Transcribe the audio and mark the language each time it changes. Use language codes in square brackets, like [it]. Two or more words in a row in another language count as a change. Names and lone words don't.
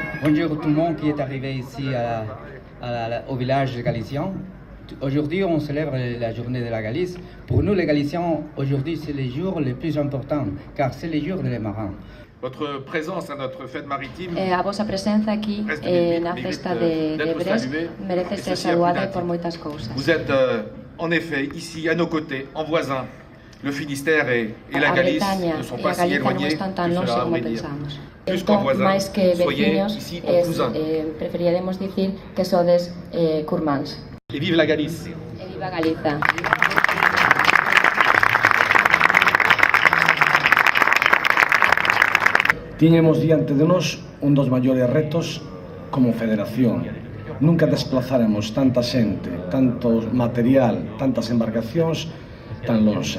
[fr] bonjour tout le monde qui est arrivé ici au village galicien. Aujourd'hui, on célèbre la journée de la Galice. Pour nous, les Galiciens, aujourd'hui, c'est le jour le plus important, car c'est le jour des marins. Votre présence à notre fête maritime, [gl] a vosa presenza aquí na festa de Brest merece ser saudada por moitas cousas. [fr] Vous êtes en effet ici à nos côtés, en voisins. Le Finistère et la Galice ne sont pas si éloignés que cela aurait dire. Plus qu'en voisins, [gl] máis que [fr] soyez [gl] vecinos, [fr] ici en cousins. [gl] preferiríamos dicir que sodes curmáns. [fr] Et vive la Galice! [gl] E viva Galiza! Tiñemos diante de nós un dos maiores retos como federación. Nunca desplazáramos tanta xente, tanto material, tantas embarcacións tan lonxe.